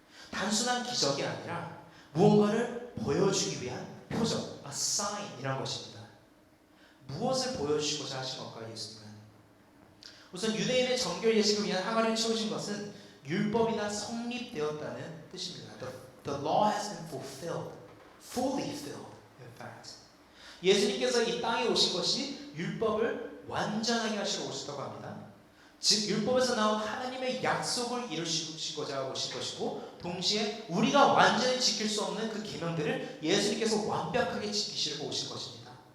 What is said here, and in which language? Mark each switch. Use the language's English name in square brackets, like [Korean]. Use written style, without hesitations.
[Korean] 단순한 기적이 아니라 무언가를 보여주기 위한 표적, a sign이란 것입니다. 무엇을 보여주시고자 하신 걸까요, 예수님은? 우선 유대인의 정결 예식을 위한 항아리를 채우신 것은 율법이 다 성립되었다는 뜻입니다. [English] The law has been fulfilled, fully filled, in fact. [Korean] 예수님께서 이 땅에 오신 것이 율법을 완전하게 하시러 오셨다고 합니다. 즉 율법에서 나온 하나님의 약속을 이루시고자 오신 것이고 동시에 우리가 완전히 지킬 수 없는 그 계명들을 예수님께서 완벽하게 지키시려고 오신 것입니다.